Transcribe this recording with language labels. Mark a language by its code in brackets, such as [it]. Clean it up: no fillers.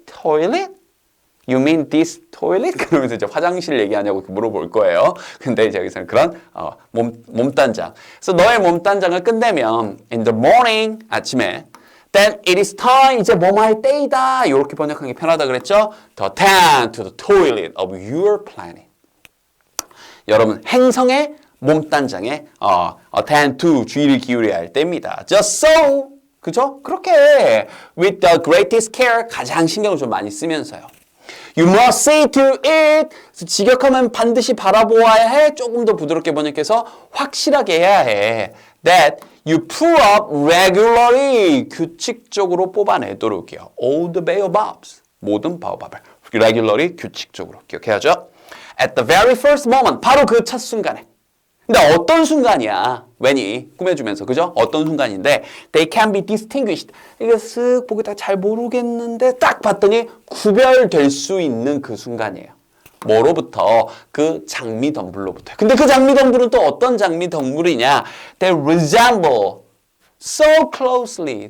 [en] Toilet? You mean this toilet? [ko] 그러면서 이제 화장실 얘기하냐고 물어볼 거예요. 근데 이제 여기서는 그런 몸단장. 그래서 너의 몸단장을 끝내면 [en] in the morning [ko] 아침에 [en] then it is time [ko] 이제 뭐할 때이다. 이렇게 번역하는 게 편하다 그랬죠? [en] To attend to the toilet of your planet. [ko] 여러분 행성의 몸단장에 [en] attend to [ko] 주의를 기울여야 할 때입니다. [en] Just so [ko] 그죠? 그렇게 [en] with the greatest care [ko] 가장 신경을 좀 많이 쓰면서요. [en] You must see to it. [ko] 직역하면 반드시 바라보아야 해. 조금 더 부드럽게 번역해서 확실하게 해야 해. [en] That you pull up regularly. [ko] 규칙적으로 뽑아내도록이요. [en] All the baobabs. [ko] 모든 바오밥을 regularly 규칙적으로 기억해야죠. [en] At the very first moment. [ko] 바로 그 첫 순간에. 근데 어떤 순간이야? when이 꾸며주면서 그죠? 어떤 순간인데 [en] they can be distinguished. [ko] 이게 쓱 보기다 잘 모르겠는데 딱 봤더니 구별될 수 있는 그 순간이에요. 뭐로부터? 그 장미덩굴로부터. 근데 그 장미덩굴은 또 어떤 장미덩굴이냐? [en] They resemble so closely.